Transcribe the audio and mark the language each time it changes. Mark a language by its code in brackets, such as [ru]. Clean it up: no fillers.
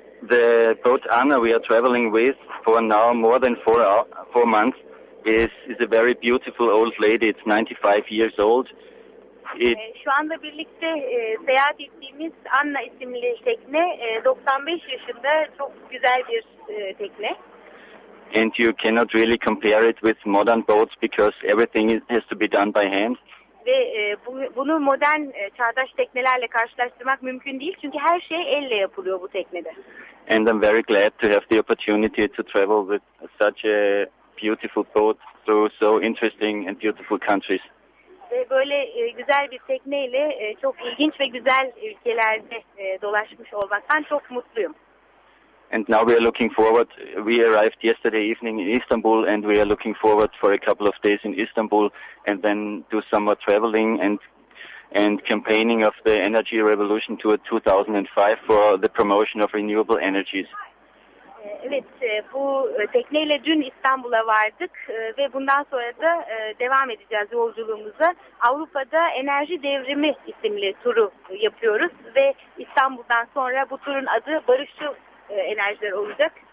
[en] The boat Anna we are traveling with for now more than four months. Is a very beautiful old lady. It's 95 years old. [tr] Şu anda birlikte seyahat ettiğimiz Anna isimli tekne 95 yaşında, çok güzel bir tekne. [en] And you cannot really compare it with modern boats because everything has to be done by hand. [tr] Ve bunu modern çağdaş teknelerle karşılaştırmak mümkün değil çünkü her şey elle yapılıyor bu teknede. [en] And I'm very glad to have the opportunity to travel with such a beautiful boat through so interesting and beautiful countries. [tr] Böyle güzel bir tekneyle çok ilginç ve güzel ülkelerde dolaşmış olmaktan çok mutluyum. [en] And now we are looking forward. We arrived yesterday evening in Istanbul and we are looking forward for a couple of days in Istanbul and then do some more traveling and campaigning of the energy revolution to 2005 for the promotion of renewable energies. [tr] Evet, bu tekneyle dün İstanbul'a vardık ve bundan sonra da devam edeceğiz yolculuğumuza. Avrupa'da Enerji Devrimi isimli turu yapıyoruz ve İstanbul'dan sonra bu turun adı Barışçıl Enerjiler olacak.